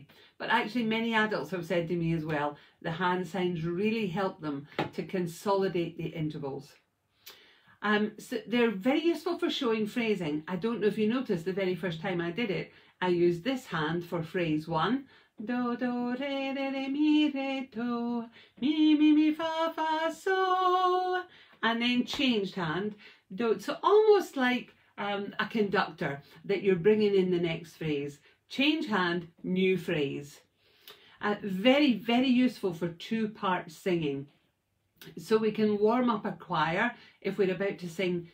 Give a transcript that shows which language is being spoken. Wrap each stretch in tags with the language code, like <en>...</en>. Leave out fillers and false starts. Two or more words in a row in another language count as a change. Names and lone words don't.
<en>But actually many adults have said to me as well, the hand signs really help them to consolidate the intervals. So they're very useful for showing phrasing. I don't know if you noticed the very first time I did it, I used this hand for phrase 1. Do, do, re, mi, do. Mi, fa, fa, so. And then changed hand. Do. So almost like a conductor that you're bringing in the next phrase. Change hand, new phrase. Very, very useful for two-part singing. So we can warm up a choir if we're about to sing.</en>